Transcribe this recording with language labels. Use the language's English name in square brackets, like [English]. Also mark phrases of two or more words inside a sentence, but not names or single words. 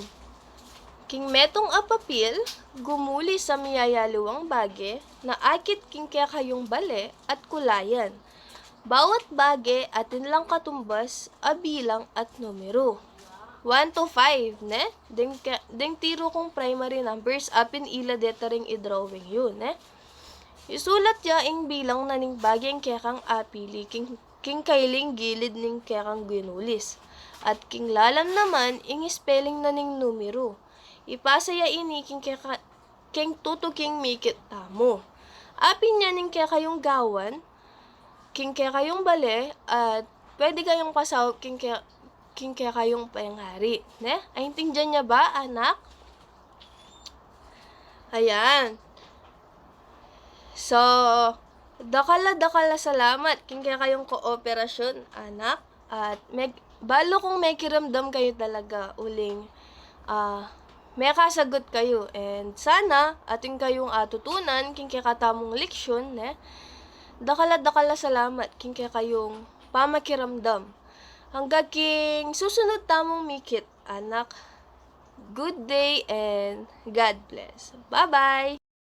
[Pampanga] King metong apapil, gumuli sa miyayaluwang bage, na akit king kayong bale at kulayan. Bawat bage atin lang katumbas, abilang at numero. 1 to 5, ne? Deng tiro kong [English] primary numbers, [Pampanga] apin ila detaring i-drawing yun, ne? Isulat ya ing bilang na ning bageng kekang apili, king kailing gilid ning kekang ginulis. At king lalam naman, ing spelling na ning numero. Ipasa ya ini king tuto king mikit tamo. Apin niya ning kekayong gawan, king kekayong bale, at pwede kayong pasahop king kekayong pengari. Ne? Aintindihan niya ba, anak? Ayan. So, dakala salamat king kayong kooperasyon, anak. At balo kung may kiramdam kayo talaga uling may kasagot kayo. And sana ating kayong tutunan king katamong leksyon, ne? Dakala salamat king kayong pamakiramdam. Hanggang king susunod tamong mikit, anak. [English] Good day and God bless. Bye-bye!